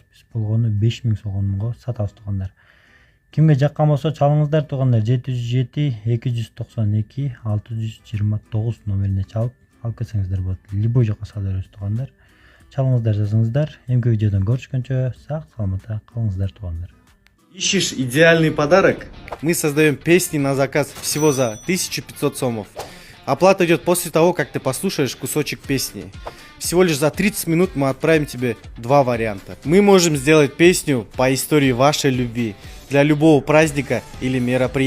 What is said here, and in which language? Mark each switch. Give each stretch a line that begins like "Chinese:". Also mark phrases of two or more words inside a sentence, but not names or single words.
Kyrgyz: Биз болгону 5000 сомго сатабыз, туугандар. Кимге жаккан болсо чалыңыздар, туугандар. 707 292 629 номерине чалып алып кетсеңиздер болот. Любой жака сала беребиз, туугандар. Чалыңыздар, жазыңыздар. Эмки видеодон көрүшкөнчө сак саламатта калыңыздар, туугандар.
Russian: Ищешь идеальный подарок? Мы создаем песни на заказ всего за 1500 сомов. Оплата идет после того, как ты послушаешь кусочек песни. Всего лишь за 30 минут мы отправим тебе 2 варианта. Мы можем сделать песню по истории вашей любви для любого праздника или мероприятия.